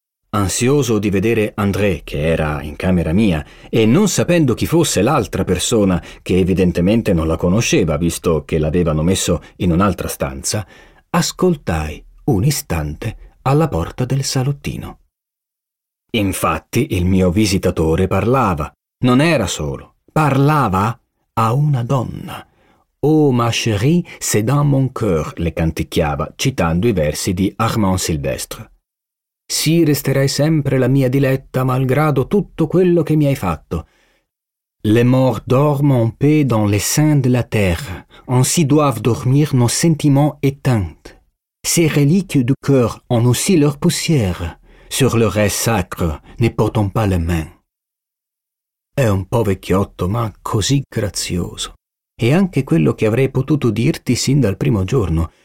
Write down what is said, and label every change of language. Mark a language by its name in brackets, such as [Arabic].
[Italian] Ansioso di vedere André, che era in camera mia, e non sapendo chi fosse l'altra persona, che evidentemente non la conosceva, visto che l'avevano messo in un'altra stanza, ascoltai un istante alla porta del salottino. Infatti il mio visitatore parlava, non era solo, parlava a una donna. [French] «Oh, ma chérie, c'est dans mon cœur», [Italian] le canticchiava, citando i versi di Armand Silvestre. «Sì, resterai sempre la mia diletta, malgrado tutto quello che mi hai fatto. [French] Les morts dorment en paix dans les seins de la terre. Ainsi doivent dormir nos sentiments éteints. Ces reliques du cœur ont aussi leur poussière. Sur le reste sacre, ne portons pas les mains». [Italian] È un po' vecchiotto, ma così grazioso. E anche quello che avrei potuto dirti sin dal primo giorno.